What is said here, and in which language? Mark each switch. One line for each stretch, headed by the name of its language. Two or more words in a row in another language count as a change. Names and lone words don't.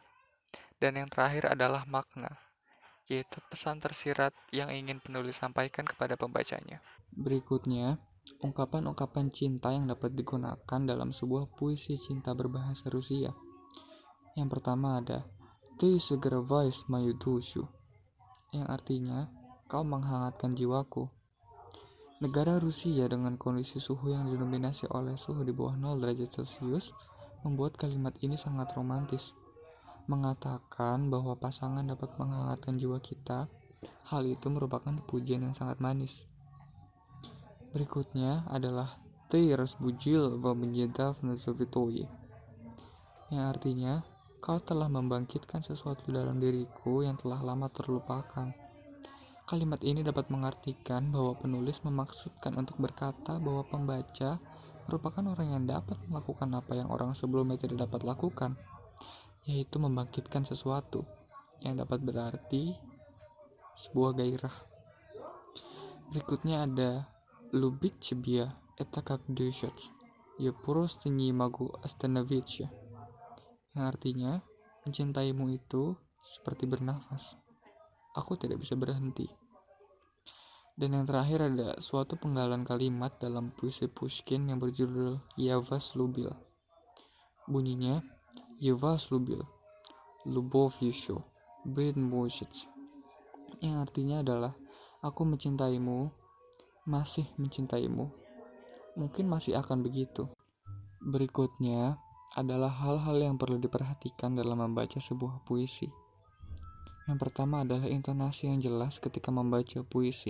Indonesian: Dan yang terakhir adalah makna, yaitu pesan tersirat yang ingin penulis sampaikan kepada pembacanya. Berikutnya, ungkapan-ungkapan cinta yang dapat digunakan dalam sebuah puisi cinta berbahasa Rusia. Yang pertama ada
Russian: Ты согреваешь мою душу,
Indonesian: yang artinya kau menghangatkan jiwaku. Negara Rusia dengan kondisi suhu yang didominasi oleh suhu di bawah 0 derajat Celcius membuat kalimat ini sangat romantis. Mengatakan bahwa pasangan dapat menghangatkan jiwa kita, hal itu merupakan pujian yang sangat manis. Berikutnya adalah
Russian: Ты разбудил во мне давно забытое,
Indonesian: yang artinya kau telah membangkitkan sesuatu dalam diriku yang telah lama terlupakan. Kalimat ini dapat mengartikan bahwa penulis memaksudkan untuk berkata bahwa pembaca merupakan orang yang dapat melakukan apa yang orang sebelumnya tidak dapat lakukan, yaitu membangkitkan sesuatu yang dapat berarti sebuah gairah. Berikutnya ada
Russian: Любить тебя это как дышать, я просто не могу остановиться,
Indonesian: yang artinya mencintaimu itu seperti bernafas, aku tidak bisa berhenti. Dan yang terakhir ada suatu penggalan kalimat dalam puisi Pushkin yang berjudul Я вас любил.
Russian: Bunyinya Я вас любил, любовь еще быть может,
Indonesian: yang artinya adalah aku mencintaimu, masih mencintaimu, mungkin masih akan begitu. Berikutnya adalah hal-hal yang perlu diperhatikan dalam membaca sebuah puisi. Yang pertama adalah intonasi yang jelas ketika membaca puisi.